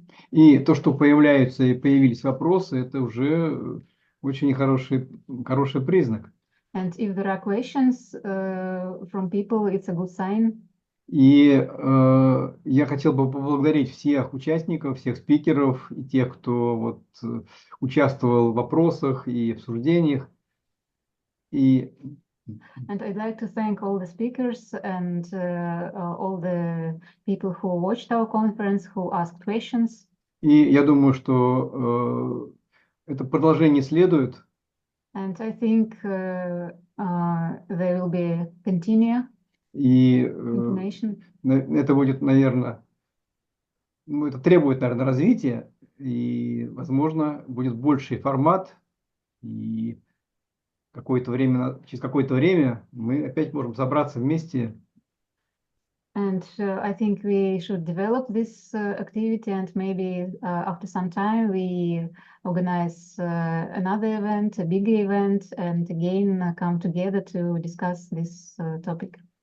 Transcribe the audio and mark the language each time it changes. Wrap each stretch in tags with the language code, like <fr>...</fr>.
<ru>И то, что появляются и появились вопросы, это уже очень хороший признак.</ru> <en>And if there are questions from people, it's a good sign.</en> <ru>И я хотел бы поблагодарить всех участников, всех спикеров, и тех, кто участвовал в вопросах и обсуждениях.</ru> <en>And I'd like to thank all the speakers and all the people who watched our conference, who asked questions.</en> <ru>И я думаю, что это продолжение следует.</ru> <en>And I think there will be continue.</en> <ru>И это будет, наверное, это требует, наверное, развития, и, возможно, будет больший формат, и через какое-то время мы опять можем собраться вместе.</ru> <en>And I think we should develop this activity, and maybe after some time we organize another event, a bigger event, and again come together to discuss this topic.</en>